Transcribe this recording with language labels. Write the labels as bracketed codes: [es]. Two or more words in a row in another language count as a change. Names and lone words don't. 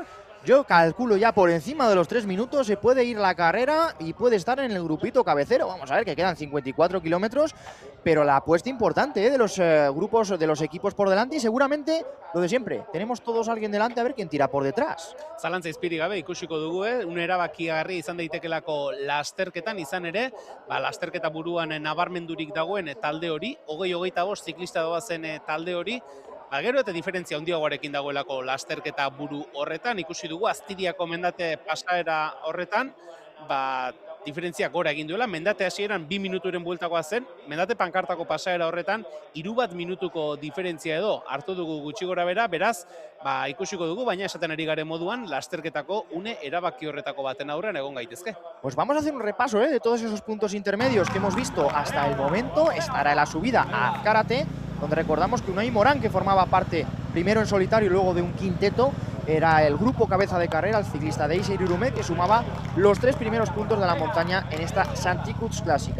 [es] Yo calculo ya por encima de los 3 minutos se puede ir la carrera y puede estar en el grupito cabecero. Vamos a ver que quedan 54 kilómetros, pero la apuesta importante de los grupos, de los equipos por delante y seguramente lo de siempre. Tenemos todos a alguien delante a ver quién tira por detrás. [eu] Zalantza izpirik gabe ikusiko dugu, un erabakigarri izan daitekelako lasterketan izan ere, lasterketa buruan nabarmendurik dagoen talde hori, 20-25 ziklista doazen talde hori, gero eta diferentzia handiagoarekin dagoelako lasterketa buru horretan, ikusi dugu Aztiriako mendate pasaera horretan, diferentzia gora egin duela, mendate hasieran 2 minuturen bueltakoa zen, mendate pankartako pasaera horretan 3 minutuko diferentzia edo hartu dugu gutxi gora bera, beraz, ikusiko dugu, baina esaten ari garen moduan, lasterketako une erabaki horretako baten aurrean egon gaitezke. [es] Pues vamos a hacer un repaso de todos esos puntos intermedios que hemos visto hasta el momento. Estará la subida a Azcárate, donde recordamos que Unai Morán, que formaba parte primero en solitario y luego de un quinteto, era el grupo cabeza de carrera, el ciclista de Eiser Irumet, que sumaba los 3 primeros puntos de la montaña en esta Santicus Clásica.